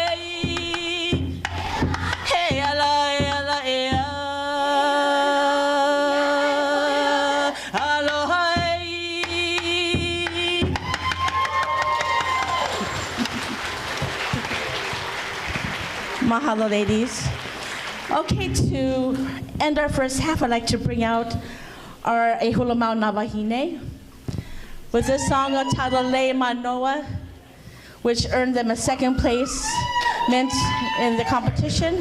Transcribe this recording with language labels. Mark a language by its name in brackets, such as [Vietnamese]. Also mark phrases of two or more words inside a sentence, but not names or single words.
[Hawaiian] He ala e ala e a, aloha e. Mahalo, [English] ladies. Okay, to end our first half, I'd like to bring out our Hula Mau Navahine with this song entitled Le Manoa, which earned them a second place in the competition.